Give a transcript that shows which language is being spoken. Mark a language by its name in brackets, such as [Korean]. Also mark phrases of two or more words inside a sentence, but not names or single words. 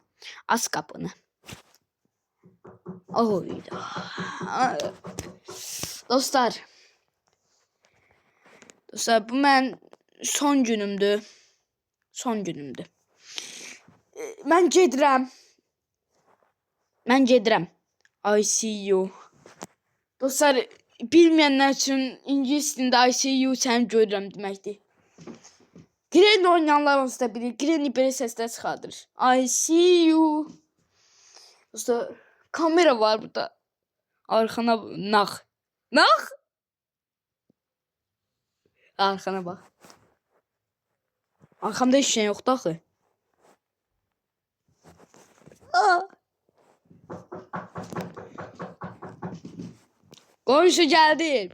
[Azerbaijani] Aç qapını. Oyda. Dostlar, bu mən son günümdür. Son günümdür. Mən gedirəm. [English] I see you. [Azerbaijani] Dostlar, bilməyənlər üçün ingilis dilində [English] I see you [Azerbaijani] səni görürəm deməkdir. Gren oynayanlar olsa da bilir. Granny belə səslər çıxardır. [English] I see you. [Azerbaijani] Dostlar, kamera var burada. Arkana nağ. Arkana bax. Arkamda heç şey yoxdur axı. Qonşu gəldi.